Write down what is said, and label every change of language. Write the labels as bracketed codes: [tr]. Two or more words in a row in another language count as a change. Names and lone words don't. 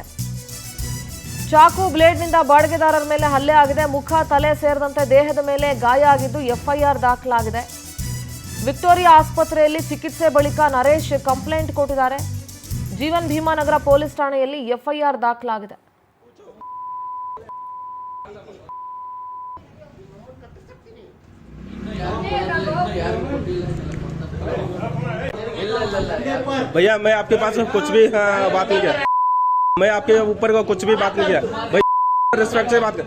[kn] ಚಾಕು ಬ್ಲೇಡ್ನಿಂದ ಬಾಡಿಗೆದಾರರ ಮೇಲೆ ಹಲ್ಲೆ ಆಗಿದೆ. ಮುಖ, ತಲೆ ಸೇರಿದಂತೆ ದೇಹದ ಮೇಲೆ ಗಾಯ ಆಗಿದ್ದು ಎಫ್ಐಆರ್ ದಾಖಲಾಗಿದೆ. ವಿಕ್ಟೋರಿಯಾ ಆಸ್ಪತ್ರೆಯಲ್ಲಿ ಚಿಕಿತ್ಸೆ ಬಳಿಕ ನರೇಶ್ ಕಂಪ್ಲೇಂಟ್ ಕೊಟ್ಟಿದ್ದಾರೆ. ಜೀವನ್ ಭೀಮಾ ನಗರ ಪೊಲೀಸ್ ಠಾಣೆಯಲ್ಲಿ ಎಫ್ಐಆರ್ ದಾಖಲಾಗಿದೆ. [hi] भैया मैं आपके पास कुछ भी बात नहीं किया, मैं आपके ऊपर को कुछ भी बात नहीं किया भैया, रिस्पेक्ट से बात कर।